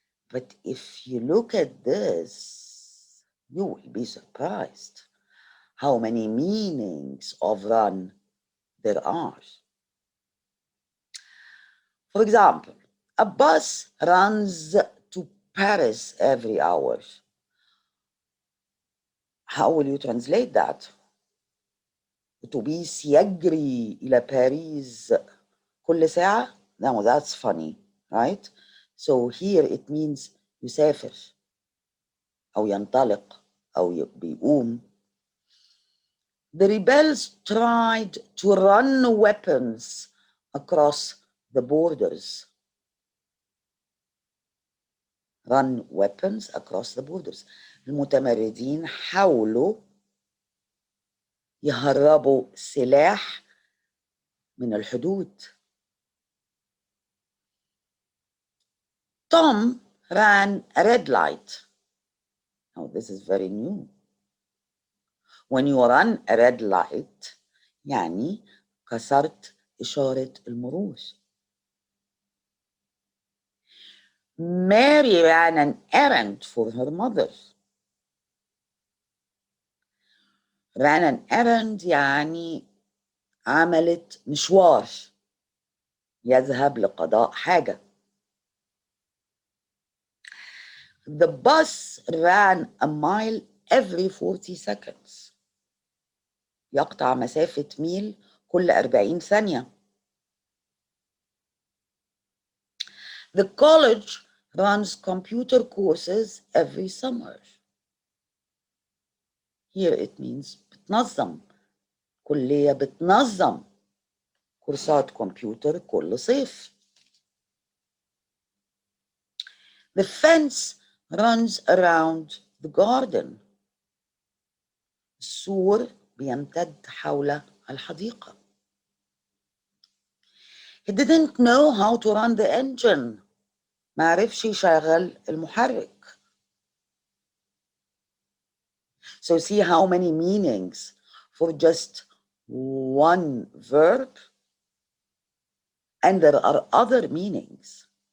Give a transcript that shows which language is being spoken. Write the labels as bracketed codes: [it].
[en] But if you look at this, you will be surprised how many meanings of run there are. For example, a bus runs to Paris every hour. How will you translate that? [ar] أتوبيس يجري إلى باريس كل ساعة? [en] No, that's funny, right? So here it means [ar] يسافر أو ينطلق أو بيقوم. [en] The rebels tried to run weapons across the borders. Run weapons across the borders. [ar] المتمردين حاولوا يهربوا سلاح من الحدود. [en] Tom ran a red light. Now this is very new. When you run a red light, [ar] يعني كسرت إشارة المرور. [en] Mary ran an errand for her mother. ran an errand [ar] يعني عملت مشوار يذهب لقضاء حاجة. [en] The bus ran a mile every 40 seconds. [ar] يقطع مسافة ميل كل 40 ثانية. [en] The college runs computer courses every summer. Here it means بتنظم. [ar] كلية بتنظم كورسات كمبيوتر كل صيف. [en] The fence runs around the garden. [ar] السور بيمتد حول الحديقة. [en] He didn't know how to run the engine. [ar] ما عرفش يشغل المحرك. [en] So see how many meanings for just one verb, and there are other meanings.